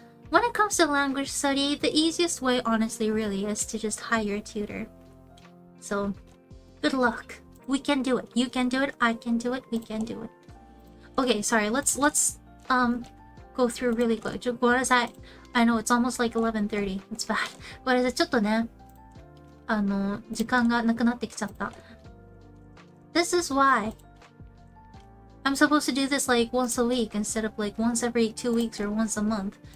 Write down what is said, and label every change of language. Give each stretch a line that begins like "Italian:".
English: When it comes to language study, the easiest way, honestly, really, is to just hire a tutor. So, good luck. We can do it. You can do it. I can do it. We can do it. Okay, sorry. Let's go through really quick. What is that? I know it's almost like 11:30. It's bad. What is it?
Japanese: ちょっとね、時間がなくなってきちゃった。
English: This is why I'm supposed to do this like once a week instead of like once every 2 weeks or once a month.